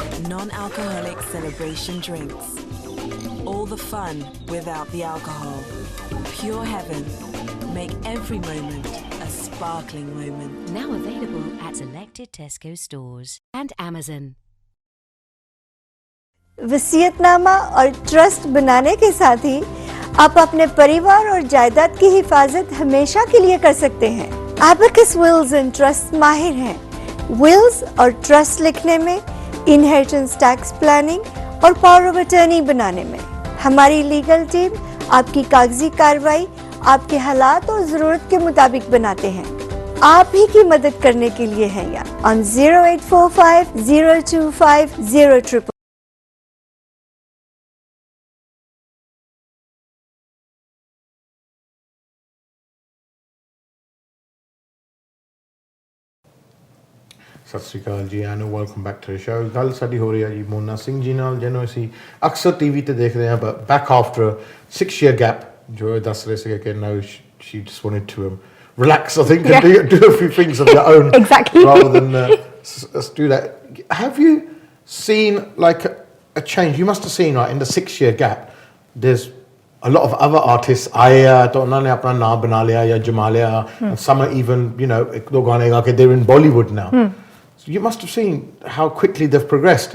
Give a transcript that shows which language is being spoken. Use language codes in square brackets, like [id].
[en] Non-alcoholic celebration drinks. All the fun without the alcohol. Pure Heaven. Make every moment a sparkling moment. Now available at selected Tesco stores and Amazon. [hi] वसीयतनामा और trust बनाने के साथ ही आप अपने परिवार और जायदाद की हिफाजत हमेशा के लिए कर सकते हैं. एबेकस विल्स एंड ट्रस्ट माहिर हैं. विल्स और ट्रस्ट लिखने में, इनहेरिटेंस टैक्स प्लानिंग और पावर ऑफ अटर्नी बनाने में. हमारी लीगल टीम आपकी कागजी कार्रवाई आपके हालात और ज़रूरत के मुताबिक बनाते हैं. आप ही की मदद करने के लिए हैं यहाँ on 0845 025 000. [pa] ਸਤਿ ਸ਼੍ਰੀ ਅਕਾਲ ਜੀ [en] And welcome back to the show. [pa] ਗੱਲ ਸਾਡੀ ਹੋ ਰਹੀ ਹੈ ਜੀ ਮੋਨਾ ਸਿੰਘ ਜੀ ਨਾਲ, ਜਿਹਨੂੰ ਅਸੀਂ ਅਕਸਰ ਟੀਵੀ ਤੇ ਦੇਖਦੇ ਹਾਂ, [en] but back after 6-year gap, [pa] ਜੋ ਇਹ ਦੱਸ ਰਹੇ ਸੀਗੇ ਕਿ [en] now she just wanted to relax, I think, and do a few things of your own. Exactly. Rather than us do that. Have you seen like a change? You must have seen, right, in the 6-year gap, there's a lot of other artists [hi] आए तो उन्होंने अपना नाम बना लिया या जमा लिया. [en] Some are even, you know, [hi] एक दो गाने गा के [en] they're in Bollywood now. So you must have seen how quickly they've progressed.